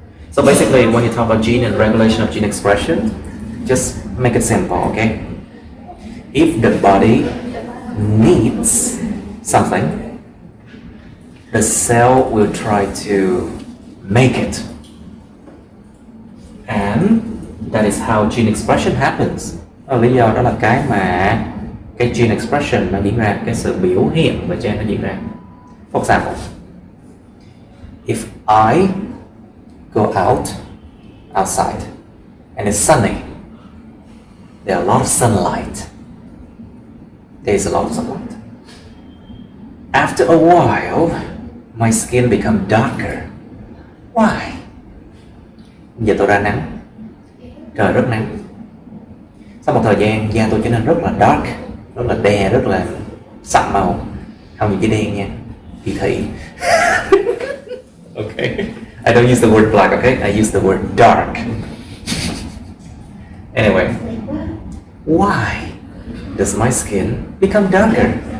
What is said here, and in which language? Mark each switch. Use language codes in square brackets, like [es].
[en] So basically, when you talk about gene and regulation of gene expression, just make it simple, okay? If the body needs something, the cell will try to make it. And that is how gene expression happens. [vi] Lý do đó là cái mà cái gene expression nó diễn ra, cái sự biểu hiện về gen nó diễn ra. [en] For example, if I go outside and it's sunny, there are a lot of sunlight. There's a lot of sunlight. After a while, my skin becomes darker. Why? [vi] Giờ tôi ra nắng, trời rất nắng. Sau một thời gian, da tôi trở nên rất là dark, rất là đen, rất là sậm màu. Không những chỉ đen nha, kỳ thị. [en] Okay. I don't use the word black, okay? I use the word dark. Anyway, why does my skin become darker?